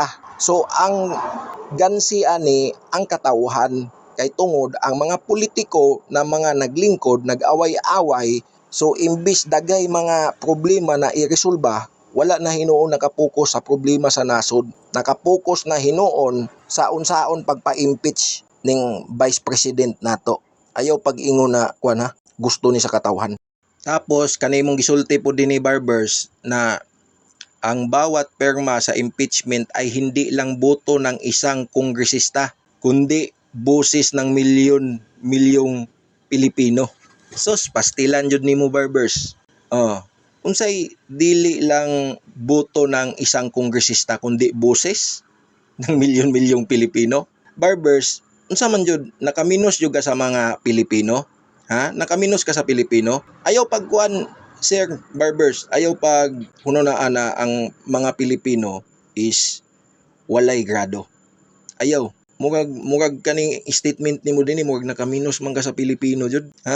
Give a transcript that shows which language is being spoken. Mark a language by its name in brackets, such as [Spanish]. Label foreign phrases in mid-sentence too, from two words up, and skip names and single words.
[Cebuano] So ang gansi ani ang katawhan kay tungod ang mga politiko na mga naglingkod nag-away-away, so imbis dagay mga problema na iresolba, wala na hinuon nakapokus sa problema sa nasod. Nakapokus na hinuon sa unsaon pagpa-impeach ning Vice President nato. Ayaw pag-ingon na gusto ni sa katawhan. [Filipino] Tapos [Cebuano] kanimong gisulti po din ni Barbers [Filipino] na ang bawat perma sa impeachment ay hindi lang boto ng isang kongresista, kundi boses ng milyon-milyong Pilipino. [Cebuano] Sos, pastilan jud nimo Barbers. Unsay dili [Filipino] lang boto ng isang kongresista kundi boses ng milyon-milyong Pilipino? [Cebuano] Barbers, unsa man jud nakaminos jud ka sa mga Pilipino? Ha? Nakaminos ka sa Pilipino? Ayaw pagkuan Sir Barbers, ayaw pag hunonaan na ang mga Pilipino is walay grado. Ayaw. Murag kaning statement nimo dinhi murag nakaminos man ka sa Pilipino jud, ha?